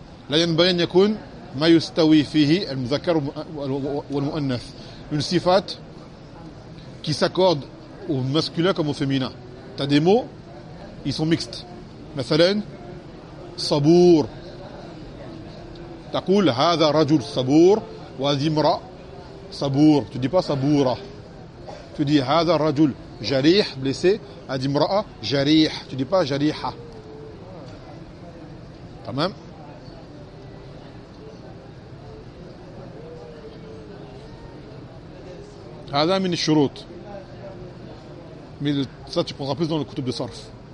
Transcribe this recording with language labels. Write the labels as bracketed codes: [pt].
[ar] لا ينبغي أن يكون ما يستوي فيه المذكر والمؤنث une صفات [fr] qui s'accorde au masculin comme au féminin. T'as des mots, ils sont mixtes. [ar] مثلا صبور. تقول هذا رجل صبور وهذه امرأة صبور. [fr] Tu dis pas صبورة. Tu dis [ar] هذا رجل جريح blessé هذه امرأة جريح. [fr] Tu dis pas جريحة. [ar] تمام. هذا من الشروط. [fr] Mais ça, tu prendras plus dans le kutub de sarf.